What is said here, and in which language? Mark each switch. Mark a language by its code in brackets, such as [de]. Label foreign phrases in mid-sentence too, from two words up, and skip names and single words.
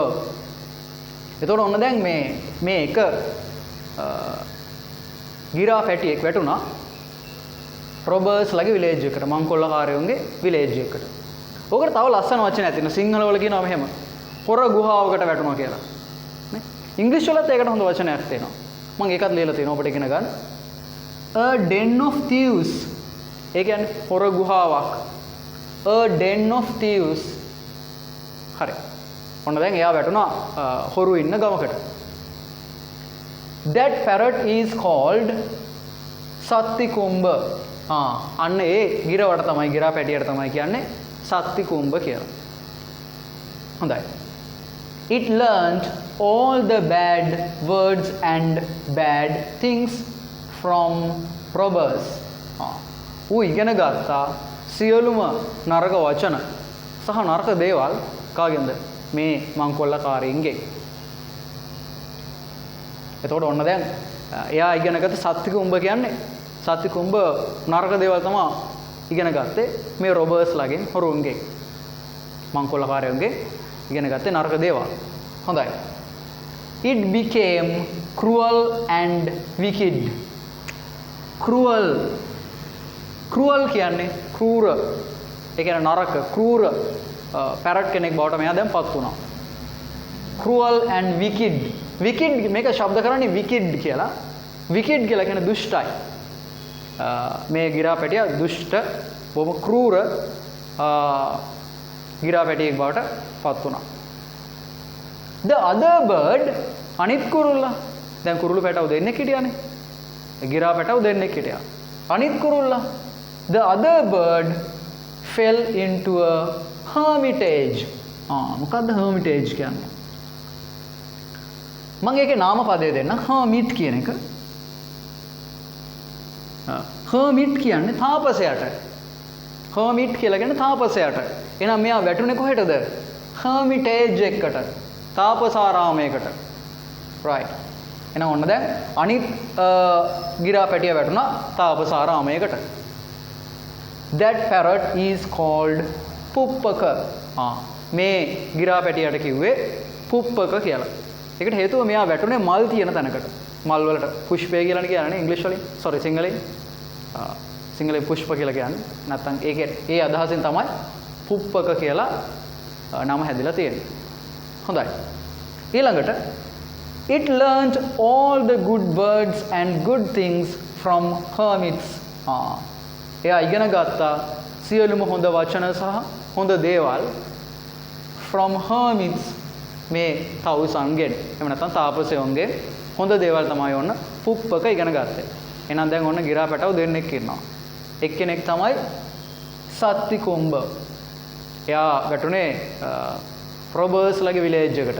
[si] එතකොට ඔන්න දැන් මේ එක ගිරා පැටියෙක් වැටුණා robbers ලගේ village එකට. මංකොල්ලකාරයෝගේ village එකට. ඕකට තව ලස්සන වචනයක් තියෙනවා. සිංහල වල කියනවා මෙහෙම. හොර ගුහාවකට වැටුණා කියලා. නේ? ඉංග්‍රීසි වලත් ඒකට හොඳ වචනයක් තියෙනවා. මම ඒකත් ලියලා තියෙනවා ඔබට ඉගෙන ගන්න. [en] A den of thieves. [si] ඒ කියන්නේ හොර ගුහාවක්. [en] A den of thieves. [si] හරි. ඔන්න දැන් එයා වැටුණා හොරු ඉන්න ගමකට. [en] that parrot is called Sattikumba. [si] අන්න ඒ ගිරවට තමයි ගිරා පැටියට තමයි කියන්නේ සත්තිකුම්බ කියලා. හොඳයි. [en] It learned all the bad words and bad things from robbers. [si] ඌ ඉගෙන ගත්තා සියලුම නරක වචන සහ නරක දේවල් කාගෙන්ද? මේ මංකොල්ලකාරීන්ගෙන්. එතකොට ඔන්න දැන් එයා ඉගෙන ගත්ත සත්තිකුම්බ කියන්නේ සත්තිකුම්බ නරක දේවල් තමයි ඉගෙන ගත්තේ මේ රොබර්ස්ලාගෙන් හොරුන්ගෙන් මංකොල්ලකාරයන්ගෙන් ඉගෙන ගත්තේ නරක දේවල්. හොඳයි. [en] It became cruel and wicked. [si] Cruel කියන්නේ ක්‍රූර. ඒ කියන්නේ නරක ක්‍රූර පැරට් කෙනෙක් බවට මෙයා දැන් පත් වුණා. [en] Cruel and wicked. [si] Wicked මේක શબ્ද කරන්නේ wicked කියලා. Wicked කියලා කියන්නේ දුෂ්ටයි. මේ ගිරා පැටියා දුෂ්ට බොහොම ක්‍රූර ගිරා පැටියෙක් බවට පත් වුණා. [en] The other bird [si] අනිත් කුරුල්ලා දැන් කුරුළු පැටව දෙන්නෙක් හිටියානේ. ගිරා පැටව දෙන්නෙක් හිටියා. අනිත් කුරුල්ලා [en] the other bird fell into a hermitage. [si] මොකද්ද hermitage කියන්නේ? මම ඒකේ නාම පදය දෙන්න hermit කියන එක. hermit කියන්නේ තාපසයාට. hermit කියලා කියන්නේ තාපසයාට. එහෙනම් මෙයා වැටුනේ කොහෙටද? hermitage එකකට. තාපසාරාමයකට. right. එහෙනම් ඔන්න දැන් අනිත් ගිරා පැටියා වැටුණා තාපසාරාමයකට. [en] That parrot is called puppaka. [si] මේ ගිරා පැටියාට කිව්වේ පුප්පක කියලා. ඒකට හේතුව මෙයා වැටුනේ මල් තියෙන තැනකට. මල් වලට පුෂ්පය කියලානේ කියන්නේ ඉංග්‍රීසි වලින්. sorry සිංහලෙන්. සිංහලෙන් පුෂ්ප කියලා කියන්නේ. නැත්තම් ඒකේ ඒ අදහසින් තමයි පුප්පක කියලා නම හැදිලා තියෙන්නේ. හොඳයි. [en] ඊළඟට it learned all the good words and good things from hermits. [si] එයා ඉගෙන ගත්තා සියලුම හොඳ වචන සහ හොඳ දේවල් [en] from hermits [si] මේ තවුසන්ගෙන්. එහෙම නැත්නම් තාපසයන්ගෙන් හොඳ දේවල් තමයි ඔන්න පුප්පක ඉගෙන ගත්තේ. එහෙනම් දැන් ඔන්න ගිරා පැටව දෙන්නෙක් ඉන්නවා. එක්කෙනෙක් තමයි සත්තිකුම්බ. එයා වැටුනේ රොබර්ස්ලාගේ විලේජ් එකට.